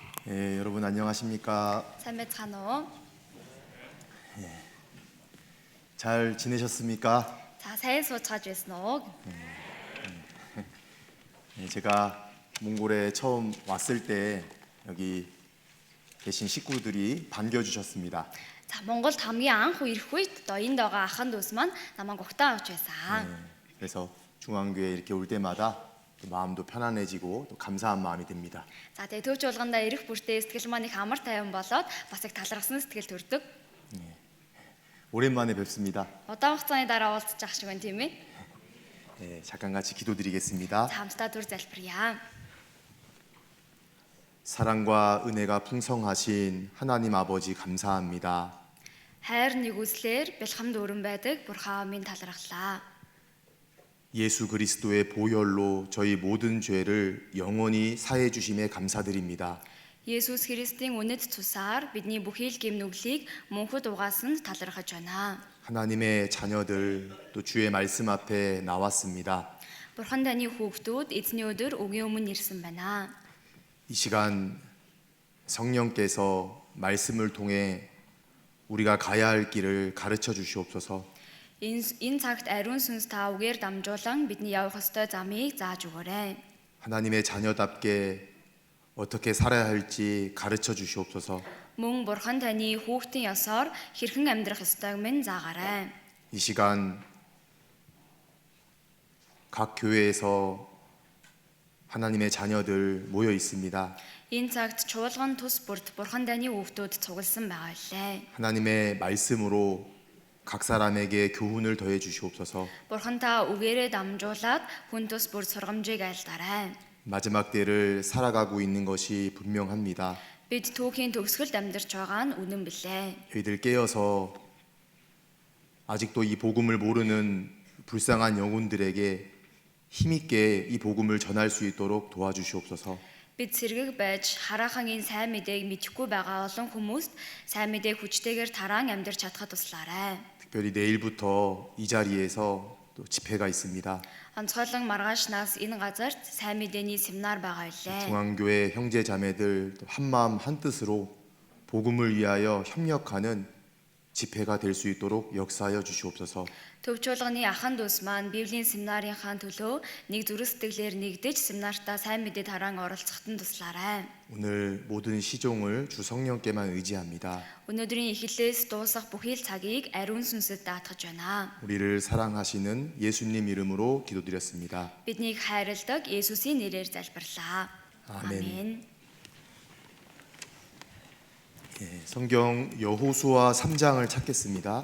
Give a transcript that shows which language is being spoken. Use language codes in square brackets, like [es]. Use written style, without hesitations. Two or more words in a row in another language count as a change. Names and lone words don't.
[ko] 예, 여러분 안녕하십니까? [mn] Сайн байцгаана уу? [ko] 잘 지내셨습니까? [mn] За сайн сууцгааж байсан уу? [ko] 예, 제가 몽골에 처음 왔을 때 여기 계신 식구들이 반겨주셨습니다. [mn] За Монголд хамгийн анх ирэх үед одоо энд байгаа ахын дүүс маань намайг угтаа авч байсан. [ko] 그래서 중앙교회 이렇게 올 때마다 또 마음도 편안해지고 또 감사한 마음이 듭니다. [mn] За тэгээ төвч болгондоо ирэх бүртээ сэтгэл маань их амар тайван болоод бас их талархсан сэтгэл төрдөг. [ko] 오랜만에 뵙습니다. [mn] Удаан хугацааны дараа уулзчих шиг байна тийм ээ. [ko] 예, 잠깐 같이 기도드리겠습니다. [mn] За хамтдаа дүр залбирая. [ko] 사랑과 은혜가 풍성하신 하나님 아버지 감사합니다. [mn] Хайр нэгүслэр бэлхамд өрөн байдаг Бурхан минь талархлаа. [ko] 예수 그리스도의 보혈로 저희 모든 죄를 영원히 사해 주심에 감사드립니다. [mn] Есүс Христийн үнэт цусаар бидний бүхий л гэм нүглийг мөнхөд угаасанд талархаж байна. [ko] 하나님의 자녀들 또 주의 말씀 앞에 나왔습니다. [mn] Бурхан таны хүүхдүүд эзний өдөр өгийн өмнө ирсэн байна. [ko] 이 시간 성령께서 말씀을 통해 우리가 가야 할 길을 가르쳐 주시옵소서. [mn] Энэ цагт ариун сүнс та үгээр дамжуулан бидний явах ёстой замыг зааж өгөөрэй. [ko] 하나님의 자녀답게 어떻게 살아야 할지 가르쳐 주시옵소서. [mn] Мөн Бурхан таны хүүхдийн ёсоор хэрхэн амьдрах ёстойг минь заагаарай. [ko] 이 시간 각 교회에서 하나님의 자녀들 모여 있습니다. [mn] Энэ цагт чуулган тус бүрт Бурхан таны хүүхдүүд цугласан байгаа лээ. [ko] 하나님의 말씀으로 각 사람에게 교훈을 더해 주시옵소서. [mn] Бурхан та үгээрээ дамжуулаад хүн тус бүр сургамжийг айлтаарай. [ko] 마지막 때를 살아가고 있는 것이 분명합니다. [mn] Бид түүхийн төгсгөлд амьдарч байгаа нь үнэн билээ. [ko] 저희들 깨어서 아직도 이 복음을 모르는 불쌍한 영혼들에게 힘있게 이 복음을 전할 수 있도록 도와주시옵소서. [mn] Бид сэргэг байж хараахан энэ сайн мэдээг мэдэхгүй байгаа олон хүмүүст сайн мэдээг хүчтэйгээр тараан амьдарч чадхад туслаарай. [ko] 특별히 내일부터 이 자리에서 또 집회가 있습니다. [mn] Онцгойлон маргаашнаас энэ газарт сайн мэдээний семинар байгаа илээ. [ko] 중앙교회 형제 자매들 한마음 한뜻으로 복음을 위하여 협력하는 집회가 될 수 있도록 역사하여 주시옵소서. [mn] Төвчүүлганы ахын дүүс маань Библийн семинарынхаа төлөө нэг зүрх сэтгэлээр нэгдэж семинартаа сайн мэдээ тараан оролцоход нь туслаарай. [ko] 오늘 모든 시종을 주 성령께만 의지합니다. [mn] Өнөөдрийн эхлээс дуусах бүхий л цагийг ариун сүнсэд даатгаж байна. [ko] 우리를 사랑하시는 예수님 이름으로 기도드렸습니다. [mn] Биднийг хайрладаг Есүсийн нэрээр залбирлаа. [ko] 아멘. 아멘. 예, 성경 여호수아 3장을 찾겠습니다.